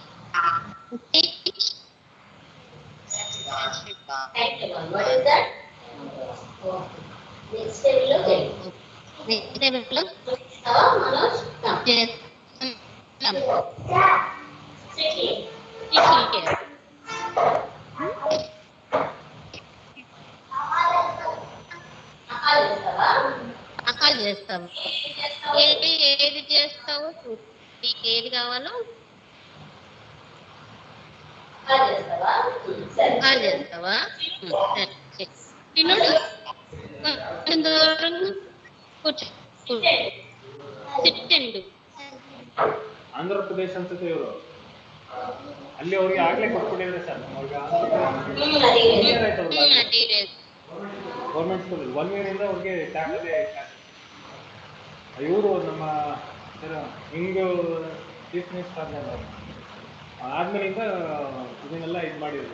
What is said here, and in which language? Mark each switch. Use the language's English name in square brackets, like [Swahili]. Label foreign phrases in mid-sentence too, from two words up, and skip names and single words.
[English] Hexagon. What is that? Next table look at. Next table look. Manoj, come. Yes. Come. Sit here. Sit here. [Telugu] అకాలు చేస్తావు. ఏది చేస్తావు? నీకు ఏది కావాలో చేస్తావా? తినడు [Kannada] ಆಂಧ್ರ ಪ್ರದೇಶ ಅನ್ಸುತ್ತೆ ಇವರು. ಅಲ್ಲಿ ಅವ್ರಿಗೆ ಆಗ್ಲೇ ಕೊಟ್ಬಿಟ್ಟಿದ್ರೆ ಸರ್ ಅವ್ರಿಗೆ [English] government school [Kannada] 1 year ಇಂದ ಅವ್ರಿಗೆ ಟ್ಯಾಬ್ಲೆಟ್ ಇವರು ನಮ್ಮ ಹಿಂಗ್ [English] chief minister [Kannada] ಆದ್ಮೇಲಿಂದ ಇದನ್ನೆಲ್ಲ ಇದು ಮಾಡಿದ್ರು.